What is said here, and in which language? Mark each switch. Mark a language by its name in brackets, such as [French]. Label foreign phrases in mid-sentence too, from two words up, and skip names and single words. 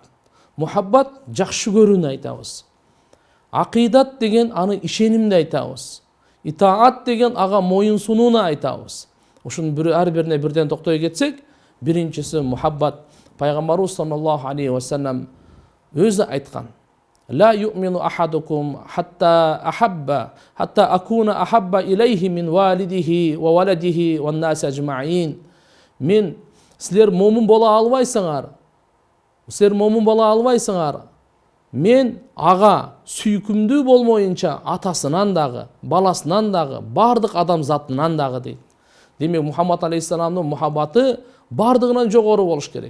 [Kyrgyz] Мухаббат жакшы көрүүнү айтабыз. Акидат деген аны ишенимди айтабыз. Итаат деген ага моюн сунууну айтабыз. Ушунун ар бирине бирден токтой кетсек, биринчиси мухаббат. Пайгамбарыбыз [Arabic] صلى الله عليه وسلم [Kyrgyz] өзү айткан: [Arabic] لا يؤمن أحدكم حتى أكون أحب إليه من والده وولده والناس أجمعين. [Kyrgyz] Мен силер момун бола албайсыңар. Мен ага сүйкүмдүү болмоюнча атасынан дагы, баласынан дагы, бардык адамзатынан дагы дейт. Демек Мухаммад алейхиссаламдын мухаббаты бардыгынан жогору болуш керек.